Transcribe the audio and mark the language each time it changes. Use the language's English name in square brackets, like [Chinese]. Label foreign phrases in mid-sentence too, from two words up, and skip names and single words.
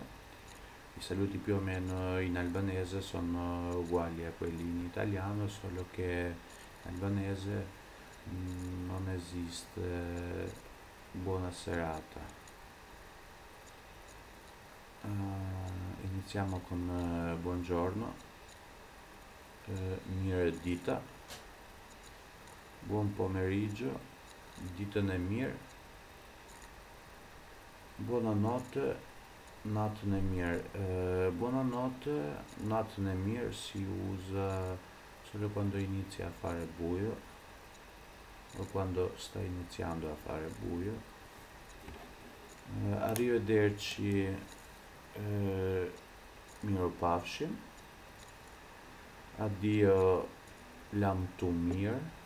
[Italian] I saluti più o meno in albanese sono uguali a quelli in italiano, solo che in albanese non esiste buona serata. Iniziamo con buongiorno, [Albanian] mirë dita, [Italian] buon pomeriggio, [Albanian] ditën e mirë, buonanotte, natën e mirë. [Italian] Buonanotte, [Albanian] natën e mirë [Italian] si usa solo quando inizia a fare buio o quando sta iniziando a fare buio. Arrivederci, miropafshim. [Albanian] Addio, lam tu mirë.